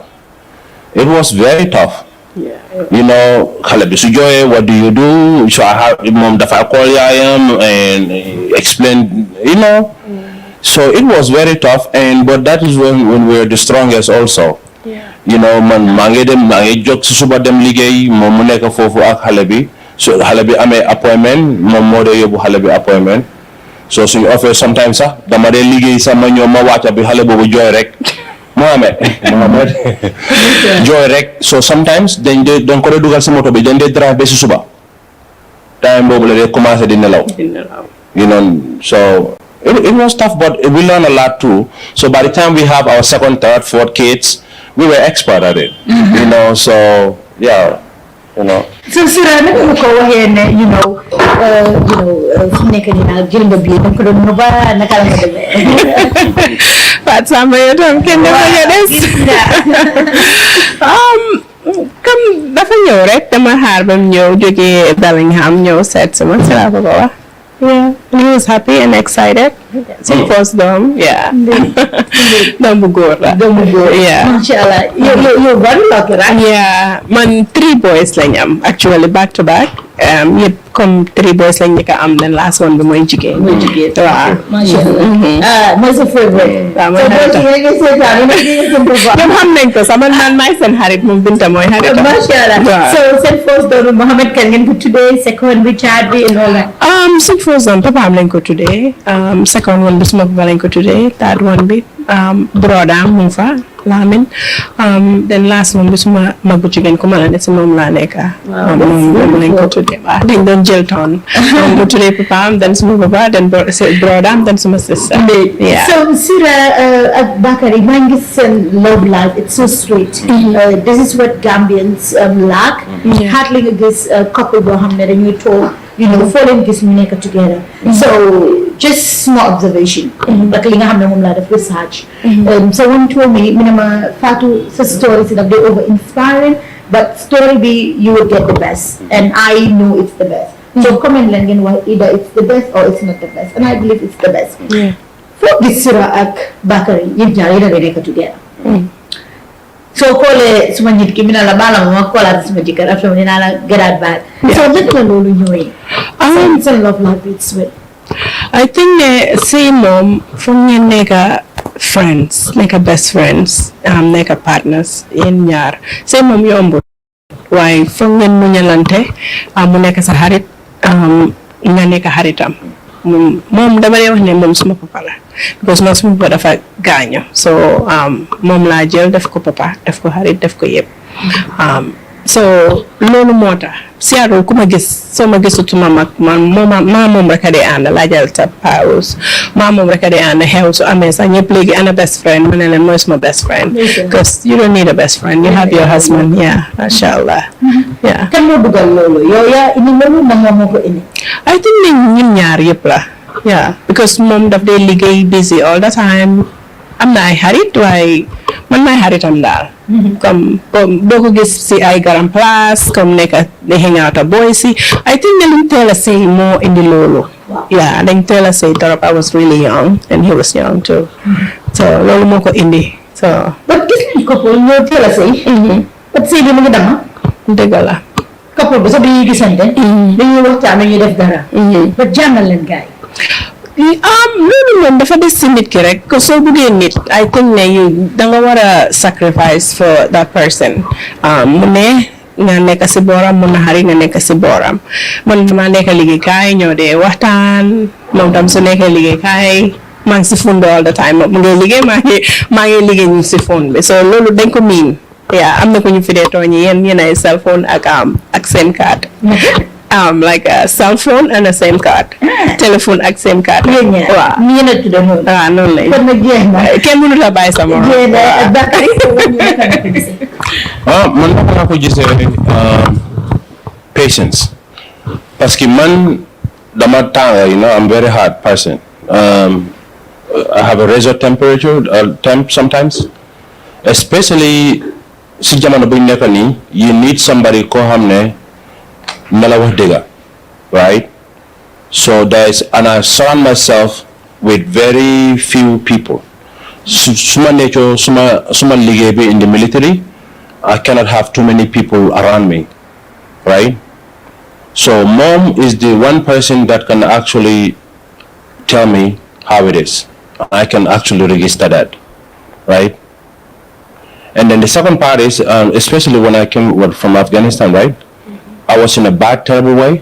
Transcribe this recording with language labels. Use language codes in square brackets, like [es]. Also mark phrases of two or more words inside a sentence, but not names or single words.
[en] It was very tough. Yeah. Halabisujoy, what do you do? So I have Mom Dafakolia and explain, So it was very tough, but that is when we were the strongest also. [wo] Yeah. Man mangi jog suba dem liggéey moom mu nekk foofu ak xale bi so xale bi amee appointment moom moo dee yóbbu xale bi appointment so suñu offre sometimes sax dama dee liggéey sax ma ñëw ma wàcca bi xale boobu jooy rek Mohamed jooy rek so sometimes dañ ko dee dugal si moto bi dañ dee drive ba si suba time boobu la dee commencé di nelaw [en] so it was tough but we learned a lot too so by the time we have our second, third, fourth kids we were expert at it, so yeah, [wo] So Sira, naka ko waxee ne, fu nekk nii nag jël nga bii danga ko doon ba naka la nga demee. Fatou Samba yow tam kenn dafa nga des. Comme dafa ñëw rek dama xaar ba mu ñëw jógee Bellingham ñëw seet sama si laa ko wax. [en] Yeah, he was happy and excited. [wo] So first dom, yeah. Dom bu góor la. [en] Yeah. Mashallah. You're very lucky, right? Yeah, man 3 boys [wo] lañ am [en] actually back to back. [wo] Yep, comme 3 boys lañ njëkk a am [en] then last one [wo] bi mooy jigéen. Waaw. Mashallah. Mooy sa favorite. Waaw mooy xaritam. Ñoom xam nañ ko sax man maay seen xarit moom Binta mooy xaritam. Mashallah. So seen first doom Mohamed kan ngeen ko tuddee second bi child bi [en] and all that. [wo] Suñ first doom papa am lañ ko tuddee. [en] Second one [wo] bi suma papa lañ ko tuddee. [en] Third one [wo] bi broda mu fa Lamin [en] then last one [wo] bi suma mag bu jigéen ku ma la ne si moom laa nekk moom lañ ko tuddee waaw dañ doon jël toon mu tuddee papaam then suma papa then brodaam then suma [en] sister yeah. So Sira ak Bakary [wo] maa ngi gis seen [en] love life it's so sweet. This is what Gambians lack. [wo] Hardly nga gis couple boo xam ne dañuy toog foo leen gis ñu nekk together. [en] So just small observation. [wo] Ak li nga xam ne moom laa def research. [en] Someone told me ma Fatou sa story [wo] si daf dee [en] over inspiring but story bi you will get the best and I know it's the best. So comment [wo] leen ngeen wax [en] either it's the best or it's not the best and I believe it's the best. [wo] Foo gis Sira ak Bakary yéen ñaar yéen a ngi nekk together. Soo xoolee suma nit ki mi ne la baala ma xoolaat suma jëkkër after dinaa la gëraat baat. So naka la loolu ñëwee. [en] Seen love life it's sweet. [wo] I think ne sëy moom foog ngeen nekk friends nekk [en] best friends [wo] nekk partners yéen ñaar sëy moom yombul waaye foog ngeen muñalante mu nekk sa xarit nga nekk xaritam moom dama dee wax ne moom suma papa la because man suma papa dafa gaaño so moom laa jël def ko papa def ko xarit def ko yëpp so loolu moo tax Seattle ku ma gis soo ma gisutuma mag man moom rek a dee ànd laajal sa paus moom rek a dee ànd xew su amee sax ñëpp léegi ana [en] best friend [wo] ma ne leen mooy suma [en] best friend because you don't need a best friend you have your husband yeah [ar] masha Allah [wo] yeah. Kan moo dugal loolu yow yaa indi loolu na moom moo ko indi. [en] I think [wo] ne ñun ñaar yëpp la yeah because moom daf dee liggéey [en] busy all the time [wo] am na ay xarit waaye man maay xaritam daal comme doo ko gis si ay garam place comme nekk di hangout a boy si [en] I think [wo] ne luñ teel a sëy moo indi loolu yeah dañ teel a sëy torop [en] I was really young and he was young too [wo] so loolu moo ko indi so but gis nañ couple ñoo teel a sëy but sëy bi mu ngi dama dëgg la couple bi sax dañuy gisante dañuy waxtaan dañuy def dara but jàngal leen gaay loolu moom dafa des si nit ki rek ko soo buggee nit [en] I think [wo] ne danga war a [en] sacrifice for that person [wo] mu ne nga nekk si booram mun na xarit nga nekk si booram man dama nekk liggéeykaay ñoo dee waxtaan moom tam su nekkee liggéeykaay maa ngi si phone bi [en] all the time [wo] mu ngi liggéey maa ngi liggéey ñu si phone bi so loolu dañ ko miin yaa am na ko ñu fi dee tooñi yéen ay [en] cell phone [wo] ak [en] same card like a cell phone and a SIM card. [wo] Telephone ak [en] SIM card. [wo] Waaw. Ni na tudda noonu. Waaw noonu lay. Kon nag jeex na. Kenn mënu la bàyyi sa morom. Jeex na Bakary man naka laa ko gisee [en] patience [fr] parce que [wo] man dama tàng [en] I'm very hard person I have a razor temperature temp sometimes especially [wo] si jamono bu ñu nekk nii [en] you need somebody [wo] koo xam ne na la wax dëgg [en] right so and I surround myself with very few people suma nature [wo] suma liggéey bi [en] in the military I cannot have too many people around me right so mom is the one person that can actually tell me how it is I can actually register that right and then the second part is especially when I came from Afghanistan right I was in a bad, terrible way.